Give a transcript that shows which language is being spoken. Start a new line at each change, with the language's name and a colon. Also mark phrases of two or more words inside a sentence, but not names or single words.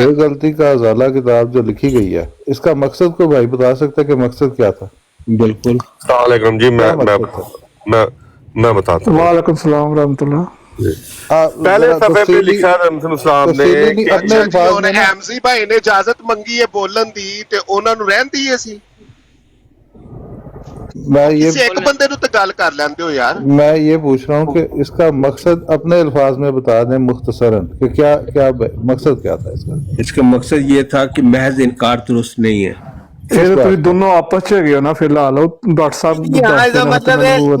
Urdu: ایک غلطی کا ازالہ کتاب جو لکھی گئی ہے, اس کا مقصد کو بھائی بتا سکتا ہے کہ مقصد کیا تھا؟ بالکل. السلام علیکم جی. کیا مقصد تھا؟ میں بتاتا ہوں. وعلیکم السلام ورحمۃ اللہ. آپ پہلے ذرا صفحے پہ تفصیلی لکھا ہے رحمت السلام نے تفصیلی نہیں, کہ اپنے اچھا جی, الفاظ اور میں نا.
Punjabi: ایمزی بھائی نے اجازت منگی ہے بولن دی تے انہاں نو رہن دی سی.
Urdu: میں یہ
Punjabi: کسی ایک بندے نو تے گل کر لیندے ہو یار.
Urdu: پوچھ رہا ہوں کہ اس کا مقصد اپنے الفاظ میں بتا دیں مختصراً کہ کیا مقصد کیا تھا اس کا؟ اس کا مقصد یہ تھا کہ محض انکار درست نہیں ہے.
Punjabi: یہ تو دونوں آپس چ گئے ہو نا فی الحال, ڈاکٹر صاحب
Urdu: جی ہاں, دس اس کا دینا مطلب ہے نبوت.